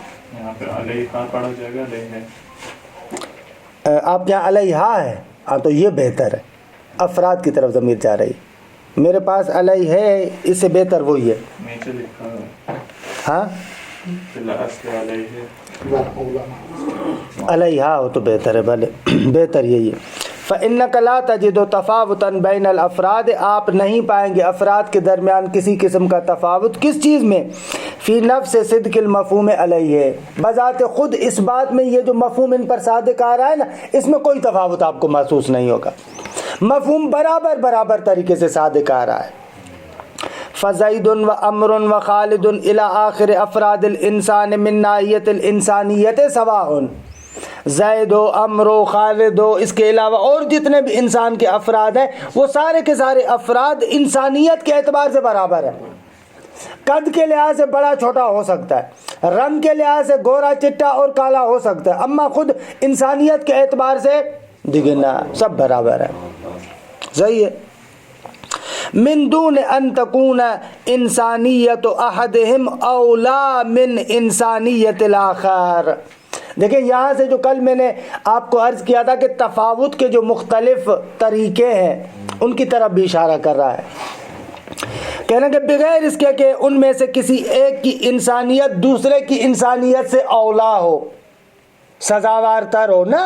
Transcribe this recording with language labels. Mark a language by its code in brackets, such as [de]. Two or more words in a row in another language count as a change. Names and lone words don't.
[ur] آپ یہاں علیہا ہے، ہاں تو یہ بہتر ہے، افراد کی طرف ضمیر جا رہی ہے۔ میرے پاس علیہ ہے، اس سے بہتر وہی ہے۔ ہاں علیہا ہو تو بہتر ہے، بھلے بہتر یہی ہے۔ [ar] فَإِنَّكَ لَا تَجِدُ تَفَاوُتًا بَيْنَ الْأَفْرَادِ، [ur] آپ نہیں پائیں گے افراد کے درمیان کسی قسم کا تفاوت۔ کس چیز میں؟ [ar] فی نفس صدق المفہوم علیہ، [ur] بذات خود اس بات میں یہ جو مفہوم ان پر صادق آ رہا ہے نا، اس میں کوئی تفاوت آپ کو محسوس نہیں ہوگا، مفہوم برابر طریقے سے صادق آ رہا ہے۔ [ar] فزید و امر و خالد الی آخر افراد الانسان من ناحیت الانسانیت سواء، [ur] زید و عمر و خالد و اس کے علاوہ اور جتنے بھی انسان کے افراد ہیں وہ سارے کے سارے افراد انسانیت کے اعتبار سے برابر ہیں. قد کے لحاظ سے بڑا چھوٹا ہو سکتا ہے, رنگ کے لحاظ سے گورا چٹا اور کالا ہو سکتا ہے, اما خود انسانیت کے اعتبار سے دیکھنا سب برابر ہے. صحیح ہے. [ar] من دون ان تکون انسانیت احدہم اولا من انسانیت الاخر. [ur] دیکھیں یہاں سے جو کل میں نے آپ کو عرض کیا تھا کہ تفاوت کے جو مختلف طریقے ہیں ان کی طرف بھی اشارہ کر رہا ہے. کہنا کہ بغیر اس کے کہ ان میں سے کسی ایک کی انسانیت دوسرے کی انسانیت سے اولا ہو, سزاوار تر ہو نا.